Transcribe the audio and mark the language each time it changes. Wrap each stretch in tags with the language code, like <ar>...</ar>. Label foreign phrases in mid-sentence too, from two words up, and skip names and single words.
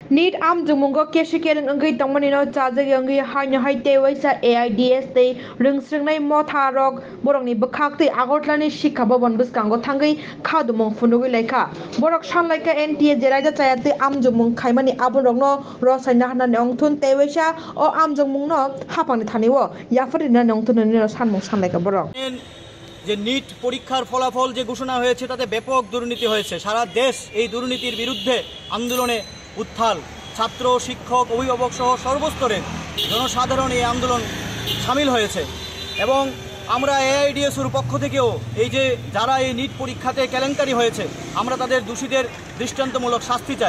<trp>Need am jumungo keshiken ngai tongmanino chajag ngai haina haite waisa AIDS te rungsringnai motharok borokni bkhakti agotlani shikha bhaban bwskango thangai khadumong phunugui laika borok sanlaika NTA jeraida chayate am jumung khaimani aborokno rosaina hanani ongthun te waisa o am jumungno hapangni thaniwo yafarina nongthunani sanmung sanlaika borok</trp> <bn>যে নিট পরীক্ষার ফলাফল যে ঘোষণা হয়েছে তাতে ব্যাপক দুর্নীতি হয়েছে। সারা দেশ এই দুর্নীতির বিরুদ্ধে আন্দোলনে উত্থাল। ছাত্র, শিক্ষক, অভিভাবক সহ সর্বস্তরের জনসাধারণ এই আন্দোলন সামিল হয়েছে এবং আমরা এআইডিএসওর পক্ষ থেকেও এই যে যারা এই নিট পরীক্ষাতে কেলেঙ্কারি হয়েছে আমরা তাদের দোষীদের দৃষ্টান্তমূলক শাস্তি চাই।</bn>